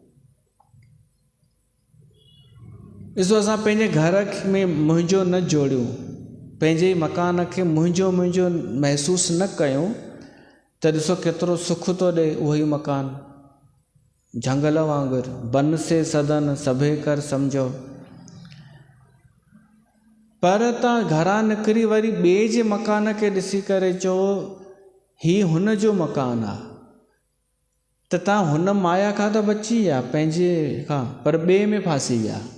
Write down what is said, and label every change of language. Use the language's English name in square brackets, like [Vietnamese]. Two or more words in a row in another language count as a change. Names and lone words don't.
[Sindhi] ॾिसो, असां पंहिंजे घर में मुंहिंजो न जोड़ियूं, पंहिंजे ई मकान खे मुंहिंजो महसूसु न कयूं, त ॾिसो केतिरो सुख थो ॾे उहो ई मकान। झंगल वांगुरु, [Hindi] बन से सदन सभे कर सम्झो। [Sindhi] पर तव्हां घरां निकिरी वरी ॿिए जे मकान खे ॾिसी करे चओ हीउ हुन जो मकान आहे, त तव्हां हुन माया खां त बची विया, पंहिंजे खां, पर ॿिए में फासी विया।